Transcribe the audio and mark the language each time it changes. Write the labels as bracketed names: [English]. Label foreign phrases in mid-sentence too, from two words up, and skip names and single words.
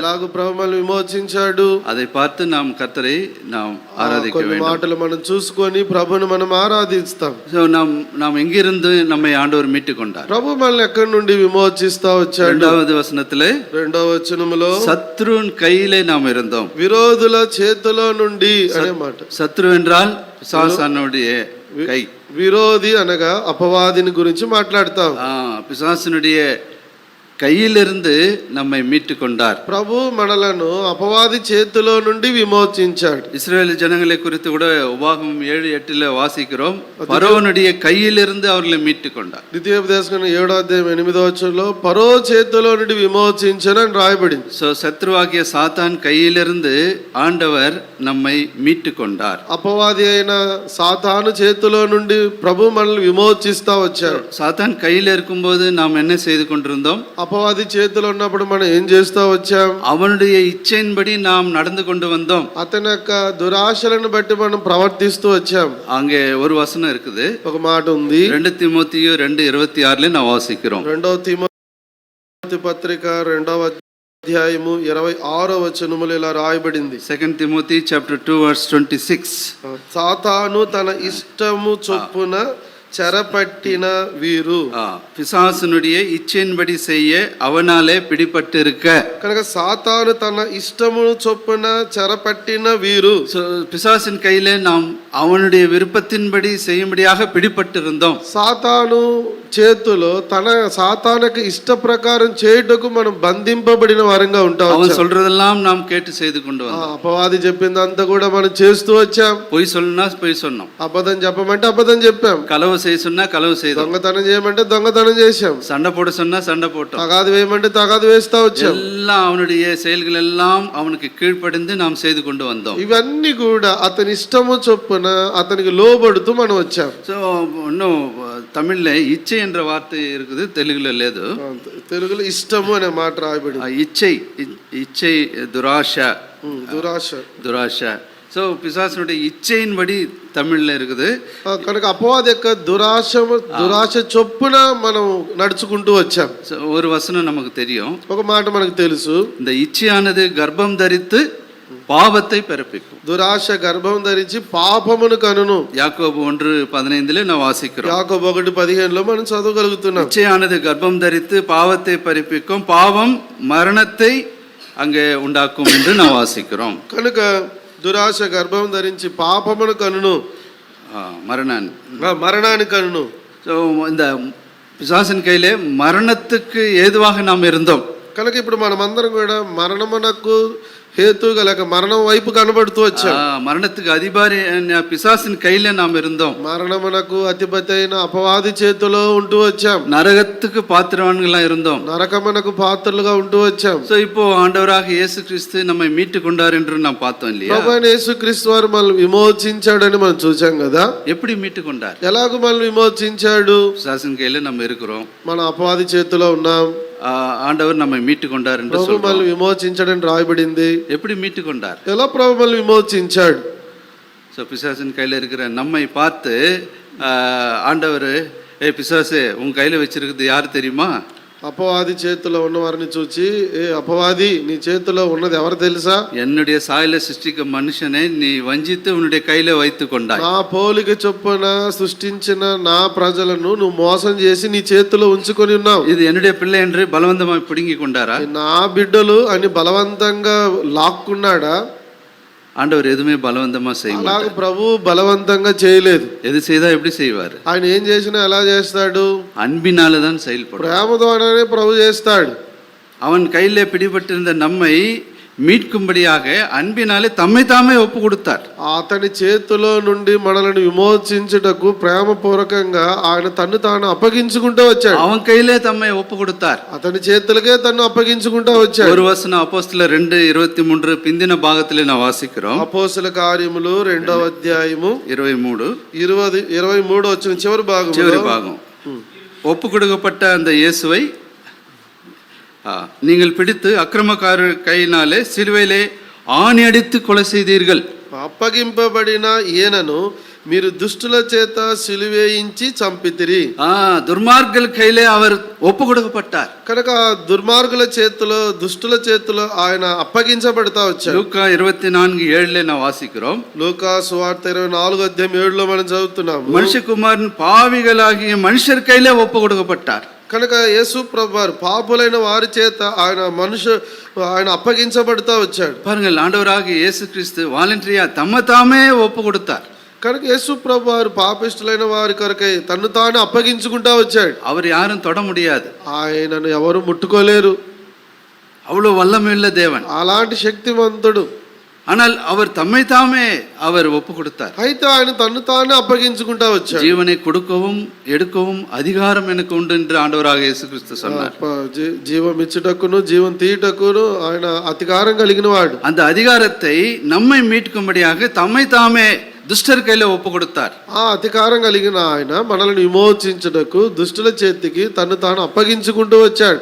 [Telugu] ఎలాగ ప్రభు మనల్ని విమోచించాడు? [Tamil] அதை பார்த்து நாம் கர்த்தரை நாம் ஆராதிக்க வேண்டும். [Telugu] మాటలు మనం చూసుకొని ప్రభుని మనం ఆరాధిస్తాం. [Tamil] సో நாம் எங்கிருந்து நம்மை ஆண்டவர் மீட்டு கொண்டார்? [Telugu] ప్రభు మనల్ని ఎక్కడి నుండి విమోచిస్తా వచ్చాడు? [Tamil] 2வது వచనத்திலே [Telugu] 2వ వచనములో, [Tamil] சத்ருவின் கையிலே நாம் இருந்தோம். [Telugu] విరోధుల చేతిలో నుండి అనే మాట. [Tamil] சத்ரு என்றால் பிசாசானுடைய கை. [Telugu] విరోధి అనగా అపవాదిని గురించి మాట్లాడతాం. [Tamil] பிசாசினுடைய கையிலிருந்து நம்மை மீட்டு கொண்டார். [Telugu] ప్రభు మనలను అపవాది చేతిలో నుండి విమోచించాడు. [Tamil] இஸ்ரவேல் ஜனங்களை குறித்து கூட உபாகமம் 7:8 வாசிக்கிறோம், பரோனுடைய கையிலிருந்து அவர்களை மீட்டு கொண்டார். [Telugu] ద్వితీయోపదేశకాండం 7వ అధ్యాయం 8వ వచనంలో పరో చేతిలో నుండి విమోచించనని రాయబడింది. [Tamil] సో శత్రువాகிய சாத்தான் கையிலிருந்து ஆண்டவர் நம்மை மீட்டு கொண்டார். [Telugu] అపవాది అయిన సాతాను చేతిలో నుండి ప్రభు మనల్ని విమోచిస్తా వచ్చాడు. [Tamil] சாத்தான் கையில் இருக்கும்போது நாம் என்ன செய்து கொண்டிருந்தோம்? [Telugu] అపవాది చేతిలో ఉన్నప్పుడు మనం ఏం చేస్తా వచ్చాం? [Tamil] அவனுடைய இச்சையின்படி நாம் நடந்து கொண்டு வந்தோம். [Telugu] అతని యొక్క దురాశలను బట్టి మనం ప్రవర్తిస్తూ వచ్చాం. [Tamil] அங்கே ஒரு வசனம் இருக்குது, [Telugu] ఒక మాట ఉంది. [Tamil] 2 தீமோத்தேயு 2:26 நான் வாசிக்கிறோம். [Telugu] 2 தீமோத்தேயு తిమోతి పత్రిక 2వ అధ్యాయము 26వ వచనములో ఇలా రాయబడింది. [English] 2 Timothy chapter 2 verse 26. [Telugu] సాతాను తన ఇష్టము చొప్పున చెరపట్టిన వీరు. [Tamil] பிசாசனுடைய இச்சையின்படி செய்ய அவனாலே பிடிபட்டிருக்க. [Telugu] కనుక సాతాను తన ఇష్టము చొప్పున చెరపట్టిన వీరు. [Tamil] பிசாசின் கையிலே நாம் அவனுடைய விருப்பத்தின்படி செய்யும்படியாக பிடிபட்டிருந்தோம். [Telugu] సాతాను చేతిలో సాతానుకు ఇష్ట ప్రకారం చేయుటకు మనం బంధింపబడిన వారంగా ఉంటాం. [Tamil] அவன் சொல்றதெல்லாம் நாம் கேட்டு செய்து கொண்டு வந்தோம். [Telugu] అపవాది చెప్పిందంతా కూడా మనం చేస్తూ వచ్చాం. [Tamil] பொய் சொல்லணும்னா பொய் சொன்னோம், [Telugu] అబద్ధం చెప్పమంటే అబద్ధం చెప్పాం, [Tamil] களவு செய்ய சொன்னா களவு செய்தோம், [Telugu] దొంగతనం చేయమంటే దొంగతనం చేశాం, [Tamil] சண்டை போட சொன்னா சண்டை போட்டோம், [Telugu] తగాదు వేయమంటే తగాదు వేస్తా వచ్చాం. [Tamil] எல்லாம் அவனுடைய செயல்கள் எல்லாம் அவனுக்கு கீழ்ப்படிந்து நாம் செய்து கொண்டு வந்தோம். [Telugu] ఇవన్నీ కూడా అతని ఇష్టము చొప్పున అతనికి లోబడుతూ మనం వచ్చాం. [Tamil] సో இன்னும் தமிழ்ல இச்சை என்ற வார்த்தை இருக்குது, தெலுங்குல లేదు. [Telugu] తెలుగులో ఇష్టము అనే మాట రాయబడింది. [Tamil] இச்சை இச்சை துராஷ [Telugu] దురాశ [Tamil] துராஷ. ஸோ பிசாசனுடைய இச்சையின்படி தமிழ்ல இருக்குது. [Telugu] కనుక అపవాది యొక్క దురాశ చొప్పున మనం నడుచుకుంటూ వచ్చాం. [Tamil] సో ஒரு வசனம் நமக்கு தெரியும், [Telugu] ఒక మాట మనకు తెలుసు, [Tamil] இந்த இச்சையானது கர்ப்பம் தரித்து பாவத்தை பிறப்பிக்கும். [Telugu] దురాశ గర్భం ధరించి పాపమును కనును. [Tamil] யாக்கோபு 1:15 நான் வாசிக்கிறோம். [Telugu] యాకోబు 1:15 మనం చదవగలుగుతున్నాం. [Tamil] இச்சையானது கர்ப்பம் தரித்து பாவத்தை பிறப்பிக்கும், பாவம் மரணத்தை அங்கே உண்டாக்கும் என்று நான் வாசிக்கிறோம். [Telugu] కనుక దురాశ గర్భం ధరించి పాపమును కనును, మరణాన్ని కనును. [Tamil] ஸோ இந்த பிசாசின் கையிலே மரணத்துக்கு ஏதுவாக நாம் இருந்தோம். [Telugu] కనుక ఇప్పుడు మనమందరం కూడా మరణమునకు హేతుగా లేక మరణం వైపు కనబడుతూ వచ్చాం. [Tamil] మరణத்துக்கு அதிபாரி பிசாசின் கையில நாம் இருந்தோம். [Telugu] మరణమునకు అధిపతి అయిన అపవాది చేతిలో ఉంటూ వచ్చాం. [Tamil] நரகத்துக்கு பாத்திரவான்களா இருந்தோம். [Telugu] నరకమునకు పాత్రలుగా ఉంటూ వచ్చాం. [Tamil] సో இப்போ ஆண்டவராக இயேசு கிறிஸ்து நம்மை மீட்டு கொண்டார் என்று நாம் பார்த்தோம் இல்லையா? [Telugu] ప్రభువైన యేసుక్రీస్తు వారు మనల్ని విమోచించాడని మనం చూసాం కదా. [Tamil] எப்படி மீட்டு கொண்டார்? [Telugu] ఎలాగ మనల్ని విమోచించాడు? [Tamil] பிசாசின் கையில நம்ம இருக்கிறோம், [Telugu] మన అపవాది చేతిలో ఉన్నాం. [Tamil] ஆண்டவர் நம்மை மீட்டு கொண்டார் என்று [Telugu] ప్రభు మనల్ని విమోచించాడని రాయబడింది. [Tamil] எப்படி மீட்டு கொண்டார்? [Telugu] ఎలా ప్రభు మనల్ని విమోచించాడు? [Tamil] ஸோ பிசாசின் கையில் இருக்கிற நம்மை பார்த்து ஆண்டவர், பிசாசே உன் கையில் வச்சிருக்குது யார் தெரியுமா? [Telugu] అపవాది చేతిలో ఉన్న వారిని చూచి, ఏ అపవాది నీ చేతిలో ఉన్నది ఎవరు తెలుసా? [Tamil] என்னுடைய சாயல சிருஷ்டிக்க மனுஷனை நீ வஞ்சித்து உன்னுடைய கையில வைத்து கொண்டாய். [Telugu] నా పోలిక చొప్పున సృష్టించిన నా ప్రజలను నువ్వు మోసం చేసి నీ చేతిలో ఉంచుకొని ఉన్నావు. [Tamil] இது என்னுடைய பிள்ளை என்று பலவந்தமாக பிடுங்கி கொண்டாரா? [Telugu] నా బిడ్డలు అని బలవంతంగా లాక్కున్నాడా? [Tamil] ஆண்டவர் எதுவுமே பலவந்தமா செய்ய [Telugu] అలాగ [Tamil] மாட்டார். [Telugu] ప్రభు బలవంతంగా చేయలేదు. [Tamil] எது செய்தா எப்படி செய்வார்? [Telugu] ఆయన ఏం చేసినా ఎలా చేస్తాడు? [Tamil] அன்பினால தான் செயல்படும். [Telugu] ప్రేమ ద్వారానే ప్రభు చేస్తాడు. [Tamil] அவன் கையிலே பிடிபட்டிருந்த நம்மை மீட்கும்படியாக அன்பினாலே தம்மை தாமே ஒப்பு கொடுத்தார். [Telugu] అతని చేతిలో నుండి మనల్ని విమోచించుటకు ప్రేమపూర్వకంగా ఆయన తన్ను తాను అప్పగించుకుంటూ వచ్చాడు. [Tamil] அவன் கையிலே தம்மை ஒப்பு கொடுத்தார். [Telugu] అతని చేతులకే తన్ను అప్పగించుకుంటూ వచ్చాడు. [Tamil] ஒரு வசனம் அப்போஸ்தலர் 2:23 பிந்தின பாகத்திலே நான் வாசிக்கிறோம். [Telugu] అపోస్తల కార్యములు 2వ అధ్యాయము 23 వచ్చిన చివరి భాగం. [Tamil] ஒப்பு கொடுக்கப்பட்ட அந்த இயேசுவை நீங்கள் பிடித்து அக்கிரமக்காரர் கையினாலே சிலுவையிலே ஆணி அடித்து கொலை செய்தீர்கள். [Telugu] అప్పగింపబడిన ఈయనను మీరు దుష్టుల చేత సిలువేయించి చంపితిరి. [Tamil] துர்மார்க்கர் கையிலே அவர் ఒప్పు கொடுக்கப்பட்டார். [Telugu] కనుక దుర్మార్గుల చేతిలో, దుష్టుల చేతిలో ఆయన అప్పగించబడతా వచ్చాడు. [Tamil] లూకా 24:7 நான் வாசிக்கிறோம். [Telugu] లూకా సువార్త 24:7 మనం చదువుతున్నాం. [Tamil] மனுஷகுமாரனை பாவிகளாகிய மனுஷர் கையிலே ஒப்பு கொடுக்கப்பட்டார். [Telugu] కనుక యేసు ప్రభువారు పాపులైన వారి చేత ఆయన అప్పగించబడతా వచ్చాడు. [Tamil] பாருங்கள், ஆண்டவராக இயேசு கிறிஸ்து வாலண்டரியா தம்மை தாமே ஒப்பு கொடுத்தார். [Telugu] కనుక యేసు ప్రభువారు పాపిష్టులైన వారి కొరకై తన్ను తాను అప్పగించుకుంటా వచ్చాడు. [Tamil] அவர் யாரும் தொட முடியாது, [Telugu] ఆయనను ఎవరు ముట్టుకోలేరు. [Tamil] அவ்வளவு வல்லமையுள்ள தேவன், [Telugu] అలాంటి శక్తివంతుడు. [Tamil] ஆனால் அவர் தம்மை தாமே அவர் ஒப்பு கொடுத்தார். [Telugu] అయితే ఆయన తన్ను తానే అప్పగించుకుంటా వచ్చాడు. [Tamil] జీవனை கொடுக்கவும் எடுக்கவும் அதிகாரம் எனக்கு உண்டு என்று ஆண்டவராக இயேசு கிறிஸ்து சொன்னார். [Telugu] జీవం ఇచ్చుటకును జీవం తీయుటకును ఆయన అధికారం కలిగిన వాడు. [Tamil] அந்த அதிகாரத்தை நம்மை மீட்கும்படியாக தம்மை தாமே துஷ்டர் கையில் ஒப்பு கொடுத்தார். [Telugu] ఆ అధికారం కలిగిన ఆయన మనల్ని విమోచించుటకు దుష్టుల చేతికి తను తాను అప్పగించుకుంటూ వచ్చాడు.